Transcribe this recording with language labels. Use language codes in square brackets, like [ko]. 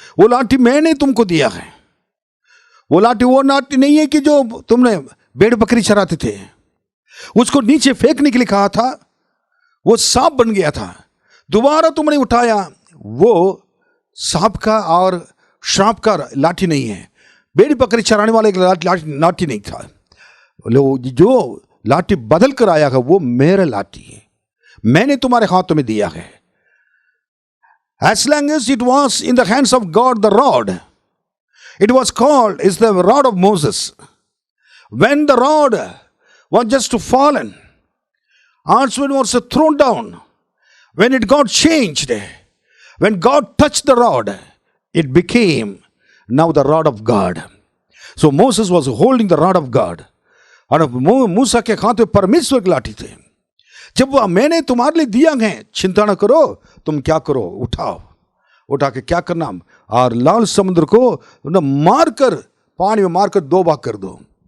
[hi] वो लाठी मैंने तुमको दिया है। वो लाठी वो लाठी नहीं है कि जो तुमने भेड़ बकरी चराते थे, उसको नीचे फेंकने के लिए कहा था, वो सांप बन गया था, दोबारा तुमने उठाया, वो सांप का और श्राप का लाठी नहीं है, भेड़ बकरी चराने वाले लाठी नहीं था। जो लाठी बदल कर आया है वो मेरा लाठी है, मैंने तुम्हारे हाथों में दिया है। [en] As long as it was in the hands of God, the rod, it was called is the rod of Moses. When the rod was just fallen, Archman was thrown down. When it got changed, when God touched the rod, it became now the rod of God. So Moses was holding the rod of God. [hi] और मूसा के हाथ में परमेश्वर की लाठी थे। जब वह मैंने तुम्हारे लिए दिया है, चिंता न करो, तुम क्या करो, उठा के क्या करना, और लाल समुद्र को मारकर, पानी में मारकर 2 भाग कर दो।